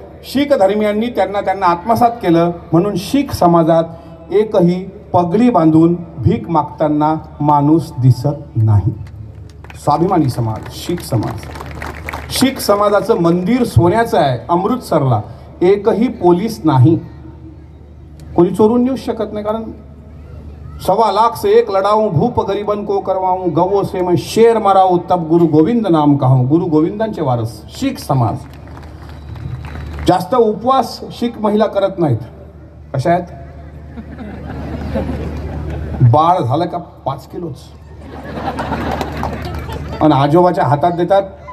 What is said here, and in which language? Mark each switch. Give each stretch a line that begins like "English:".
Marathi: शीख धर्मियांनी त्यांना आत्मसात केलं. म्हणून शीख समाजात एकही पगडी बांधून भीक मागताना माणूस दिसत नाही. स्वाभिमानी समाज शीख समाज. शीख समाजाचं मंदिर सोन्याचं आहे अमृतसरला. एकही पोलीस नाही, कोणी चोरून नेऊ शकत नाही.
Hindi: कारण 1.25 लाख से 1 लढाऊं, भूप गरीबन को करवाऊं, गवो से मैं शेर मराऊं, तब गुरु गोविंद नाम कहूं.
Marathi: गुरु गोविंदांचे वारस शीख समाज. जास्त उपवास शीख महिला करत नाहीत. कशा आहेत, बाळ झालं का 5 किलोच आणि आजोबाच्या हातात देतात.